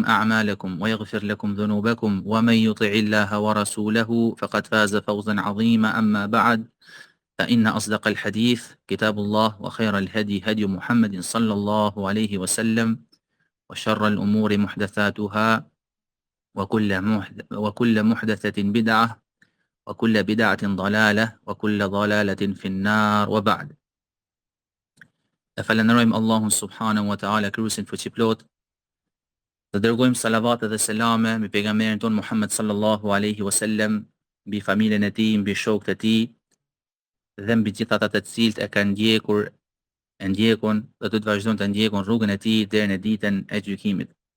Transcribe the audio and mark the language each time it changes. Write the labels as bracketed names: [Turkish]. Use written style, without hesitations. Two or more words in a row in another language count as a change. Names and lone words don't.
[Arabic] أعمالكم ويغفر لكم ذنوبكم ومن يطع الله ورسوله فقد فاز فوزا عظيما أما بعد فإن أصدق الحديث كتاب الله وخير الهدي هدي محمد صلى الله عليه وسلم وشر الأمور محدثاتها وكل محدثة بدعة وكل بدعة ضلالة وكل ضلالة في النار وبعد. [Albanian] Falenderojmë Allahun [Arabic] سبحانه وتعالى, [Albanian] kryusin fuqiplot. Dhe dërgojmë salavat dhe selame mbi pejgamberin ton Muhammed [Arabic] صلى الله عليه وسلم, [Albanian] mbi familjen e tij, mbi shokët e tij dhe mbi gjithë ata të cilët e kanë ndjekun dhe do të vazhdojnë të ndjekun rrugën e tij deri në ditën e gjykimit.